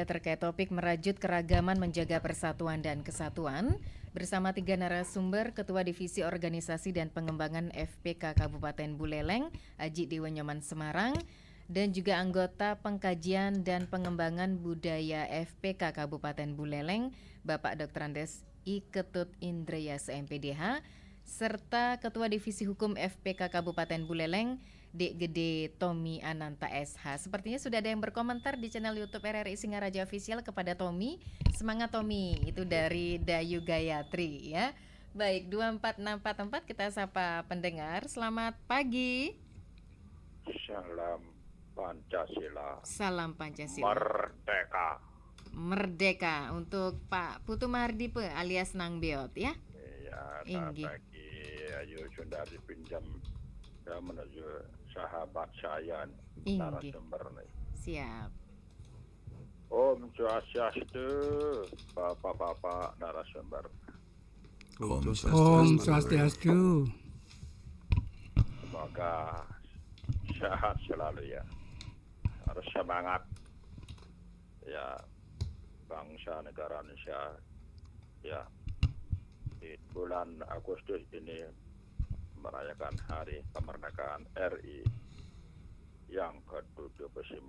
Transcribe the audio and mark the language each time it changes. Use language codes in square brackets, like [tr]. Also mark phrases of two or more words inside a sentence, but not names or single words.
[id] terkait topik merajut keragaman menjaga persatuan dan kesatuan bersama 3 narasumber Ketua Divisi Organisasi dan Pengembangan FPK Kabupaten Buleleng Aji Dewa Nyoman Semarang dan juga anggota Pengkajian dan Pengembangan Budaya FPK Kabupaten Buleleng Bapak Dr. Andes I Ketut Indrayasa MPDH serta Ketua Divisi Hukum FPK Kabupaten Buleleng Dek Gede Tommy Ananta SH. Sepertinya sudah ada yang berkomentar di channel YouTube RRI Singaraja Official kepada Tommy. Semangat Tommy, itu dari Dayu Gayatri ya. Baik, 24644 kita sapa pendengar. Selamat pagi. Salam Pancasila. Salam Pancasila. Merdeka. Merdeka untuk Pak Putu Mardipe alias Nang Beot ya. Iya, selamat pagi. Ayo sudah dipinjam ya menuju sahabat saya narasumber nih. Siap. [ban] Om Swastiastu, [id] bapak-bapak narasumber. [ban] Om Swastiastu. [id] Semoga sehat selalu ya. Harus semangat ya bangsa negara Indonesia ya. Di bulan Agustus ini merayakan Hari Kemerdekaan RI yang ke-79.